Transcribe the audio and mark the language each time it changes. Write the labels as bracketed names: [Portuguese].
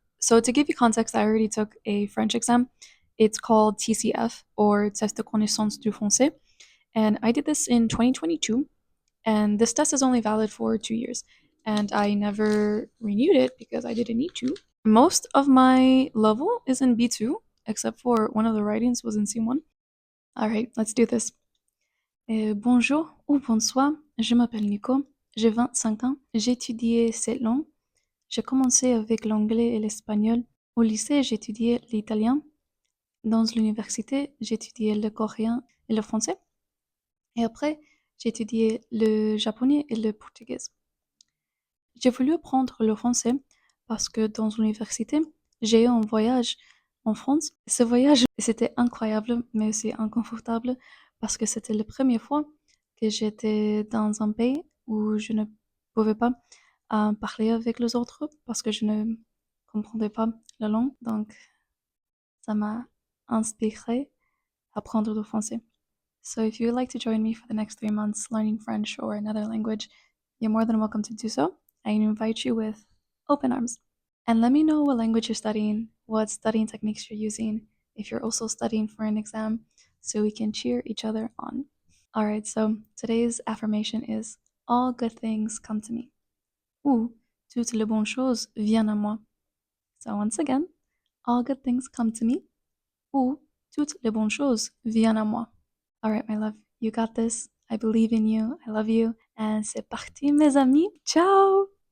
[English] So to give you context, I already took a French exam. It's called TCF, or Test de connaissance du français, and I did this in 2022. And this test is only valid for 2 years, and I never renewed it because I didn't need to. Most of my level is in B2, except for one of the writings was in C1. All right, let's do this. [French] Bonjour ou bonsoir, je m'appelle Nico, j'ai 25 ans, j'ai étudié 7 langues. J'ai commencé avec l'anglais et l'espagnol. Au lycée, j'ai étudié l'italien. Dans l'université, j'ai étudié le coréen et le français. Et après, j'ai étudié le japonais et le portugais. J'ai voulu apprendre le français parce que dans l'université, j'ai eu un voyage en France. Ce voyage, c'était incroyable, mais aussi inconfortable parce que c'était la première fois que j'étais dans un pays où je ne pouvais pas parler avec les autres parce que je ne comprenais pas la langue. Donc, ça m'a inspiré à apprendre le français. [English] So if you would like to join me for the next 3 months learning French or another language, you're more than welcome to do so. I invite you with open arms. And let me know what language you're studying, what studying techniques you're using, if you're also studying for an exam, so we can cheer each other on. Alright, so today's affirmation is all good things come to me. [French] Ou toutes les bonnes choses viennent à moi. [English] So once again, all good things come to me. [French] Ou toutes les bonnes choses viennent à moi. [English] Alright, my love, you got this. I believe in you. I love you. And [French] c'est parti, mes amis. [English] Ciao!